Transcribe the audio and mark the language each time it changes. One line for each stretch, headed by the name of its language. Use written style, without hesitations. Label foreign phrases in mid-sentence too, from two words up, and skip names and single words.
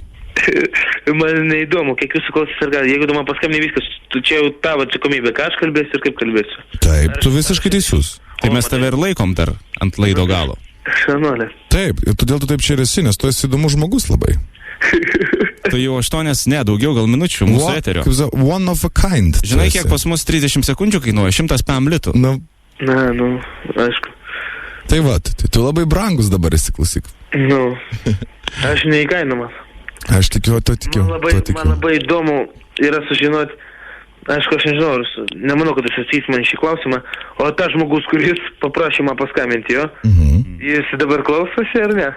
Lithuanian: Man neįdomu, kiek jūsų klausys ar gal, jeigu tu man paskambini viskas, tu čia jau tavo atsakomybė, ką aš kalbėsiu ir kaip kalbėsiu. Taip, tu visiškai teisus. Tai mes tave ir laikom dar ant laido galo. Šanolė. Taip, ir todėl tu taip čia ir esi, nes tu esi įdomus žmogus labai. Tu jau 8, daugiau gal minučių mūsų eterio.
English: One of a kind.
Lithuanian: Žinai, kiek pas mus 30 sekundžių kainuoja? 100 PM litų. Nu, aišku. Tai va, tu labai brangus dabar esi, klausyk. Nu, aš neįkainomas. Aš tikiu, tu tikiu. Man labai įdomu yra sužinoti, aišku, aš nežinau, nemanau, kad jis atsys man šį klausimą, o tas žmogus, kuris paprašė man paskambinti jo, jis dabar klausosi ar ne?